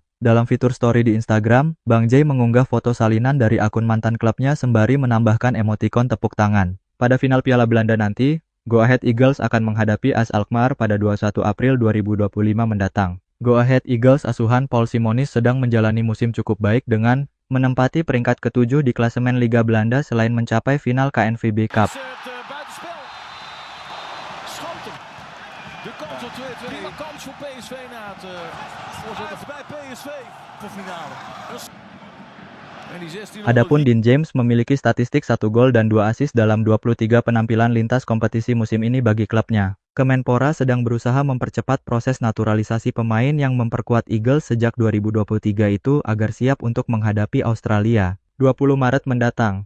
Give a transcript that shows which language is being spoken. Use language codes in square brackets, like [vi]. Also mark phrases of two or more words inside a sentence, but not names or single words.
[id] Dalam fitur story di Instagram, Bang Jay mengunggah foto salinan dari akun mantan klubnya sembari menambahkan emotikon tepuk tangan. Pada final Piala Belanda nanti, Go Ahead Eagles akan menghadapi AS Alkmaar pada 21 April 2025 mendatang. Go Ahead Eagles asuhan Paul Simonis sedang menjalani musim cukup baik dengan menempati peringkat ke-7 di klasemen Liga Belanda selain mencapai final KNVB Cup. [nl] De kans op 2-2. Prima kans voor PSV na het voorzetten bij PSV voor finale. En die 16. [id] Adapun Dean James memiliki statistik 1 gol dan 2 assist dalam 23 penampilan lintas kompetisi musim ini bagi klubnya. Kemenpora sedang berusaha mempercepat proses naturalisasi pemain yang memperkuat Eagles sejak 2023 itu agar siap untuk menghadapi Australia 20 Maret mendatang.